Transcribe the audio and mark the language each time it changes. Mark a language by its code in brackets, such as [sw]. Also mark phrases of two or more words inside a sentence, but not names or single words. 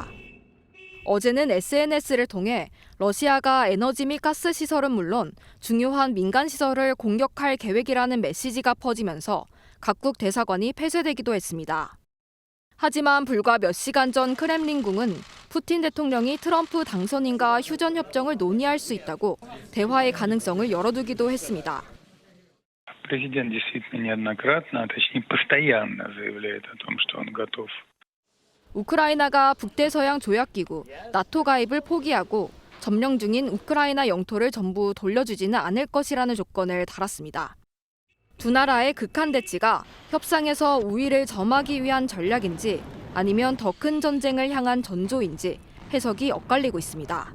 [ko] 어제는 SNS를 통해 러시아가 에너지 및 가스 시설은 물론 중요한 민간 시설을 공격할 계획이라는 메시지가 퍼지면서 각국 대사관이 폐쇄되기도 했습니다. 하지만 불과 몇 시간 전 크렘린궁은 푸틴 대통령이 트럼프 당선인과 휴전 협정을 논의할 수 있다고 대화의 가능성을 열어두기도 했습니다. [ru] Президент действительно неоднократно, точнее постоянно заявляет о том, что он готов. [ko] 우크라이나가 북대서양 조약기구 나토 가입을 포기하고 점령 중인 우크라이나 영토를 전부 돌려주지는 않을 것이라는 조건을 달았습니다. 두 나라의 극한 대치가 협상에서 우위를 점하기 위한 전략인지 아니면 더 큰 전쟁을 향한 전조인지 해석이 엇갈리고 있습니다.